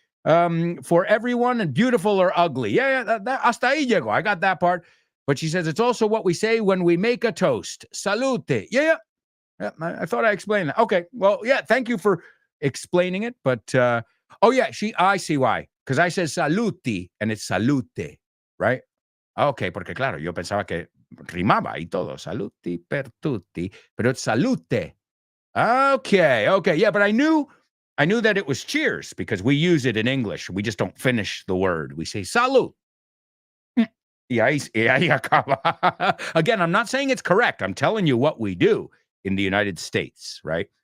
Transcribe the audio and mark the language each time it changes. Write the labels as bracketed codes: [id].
[en] For everyone and beautiful or ugly. Yeah, [es] hasta ahí llego. [en] I got that part. But she says it's also what we say when we make a toast. Salute. Yeah. I thought I explained that. Okay. Well, yeah, thank you for explaining it. But, oh, yeah, I see why. Because I said saluti and it's salute, right? [es] Okay, porque claro, yo pensaba que rimaba y todo. [it] Saluti per tutti. [es] Pero [en] it's salute. Okay. Yeah, but I knew that it was cheers because we use it in English. We just don't finish the word. We say salud. [es] Y ahí acaba. [en] Again, I'm not saying it's correct. I'm telling you what we do in the United States, right?